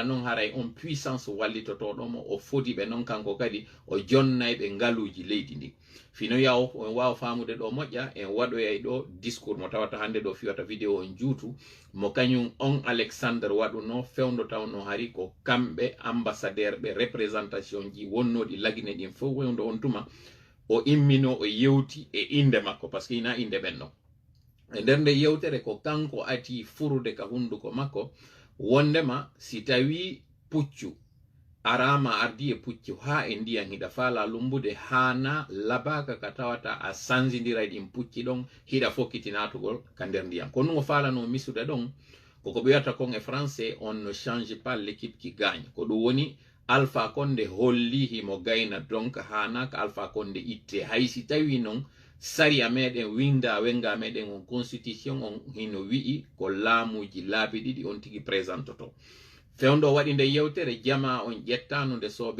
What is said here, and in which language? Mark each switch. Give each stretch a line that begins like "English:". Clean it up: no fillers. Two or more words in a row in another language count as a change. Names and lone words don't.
Fula: noon haray on puissance wallitotoɗomo o foti ɓe noon kanko kadi o jonnay ɓe ngaluji leydi ndi fino yaw en wawa famude ɗo moƴƴa en waɗoyay ɗo discours mo tawata hande ɗo fiwata vidéo on juutu mo kañum on Alexandre waɗuno fewndo tawno hari ko kamɓe ambassadeur ɓe représentation ji wonnoɗi lagine ɗin fof wewndo on tuma o immino o yewti e inde makko
French: par ce que
Fula: ina inde ɓenno e nder nde yewtere ko kanko ati furude ka hunduko makko wondema si tawi puccu arama ardi e puccu ha e ndiyam hiɗa faala lumbude hana labaka ka tawata a sanjidira ɗin pucci ɗon hiɗa fokkitinatugol ka nder ndiyam ko ɗum o faalano misude ɗon koko ɓe wiyata kon e français
French: on ne change pas l'équipe qui
Fula: gagne ko ɗum woni Alpha Condé holli himo gayna donc hanaka Alpha Condé itte haysi tawi non saria meɗen winda wenga meɗen on constitution on hino wi'i ko laamuji laabi ɗiɗi on tigi présentoto fewndo waɗi nde yewtere jama on ƴettano nde sooɓe